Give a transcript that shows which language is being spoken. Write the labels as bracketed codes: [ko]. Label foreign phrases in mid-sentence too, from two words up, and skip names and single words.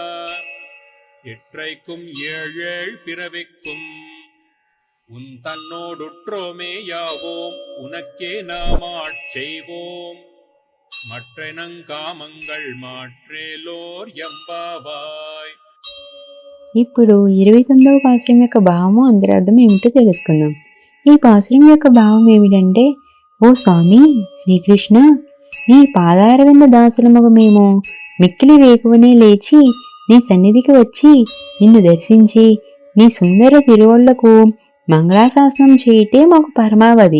[ta] இற்றைக்கும் ஏழேழ் பிறவிக்கும் உன் தன்னோடுற்றோமே யாவோம் உனக்கே நாமாட் செய்வோம். மற்றெனங்காமங்கள் மாற்றேலோர் எம்பாவாய். [te] ఇప్పుడు 29వ పాసురం యొక్క భావము అంతరార్థం ఏమిటో తెలుసుకుందాం. ఈ పాసురం యొక్క భావం ఏమిటంటే, ఓ స్వామి శ్రీకృష్ణ, నీ పాదారవింద దాసులముగు మేము మిక్కిలి వేకువనే లేచి నీ సన్నిధికి వచ్చి నిన్ను దర్శించి నీ సుందర తిరువళ్లకు మంగళాశాసనం చేయటే మాకు పరమావధి.